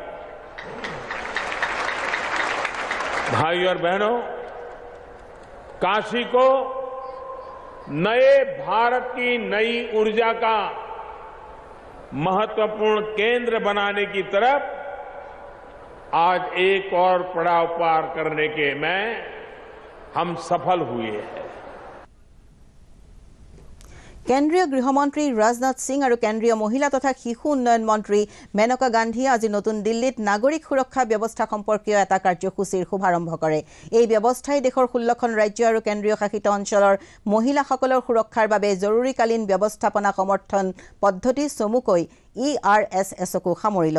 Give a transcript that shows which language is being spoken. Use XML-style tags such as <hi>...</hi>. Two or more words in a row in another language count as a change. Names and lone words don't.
<hi>भाइयों और बहनों, काशी को नए भारत की नई ऊर्जा का महत्वपूर्ण केंद्र बनाने की तरफ आज एक और पड़ाव पार करने के में हम सफल हुए हैं।</hi> <as>কেন্দ্ৰীয় গৃহমন্ত্ৰী ৰাজনাথ সিং আৰু কেন্দ্ৰীয় মহিলা তথা শিশু উন্নয়ন মন্ত্ৰী মেনকা গান্ধীয়ে আজি নতুন দিল্লীত নাগৰিক সুৰক্ষা ব্যৱস্থা সম্পৰ্কীয় এটা কাৰ্যসূচীৰ শুভাৰম্ভ কৰে। এই ব্যৱস্থাই দেশৰ 16খন ৰাজ্য আৰু কেন্দ্ৰীয় শাসিত অঞ্চলৰ মহিলাসকলৰ সুৰক্ষাৰ বাবে জৰুৰীকালীন ব্যৱস্থাপনা সমৰ্থন পদ্ধতি চমুকৈ ERSSকো সামৰি ল'ব।</as>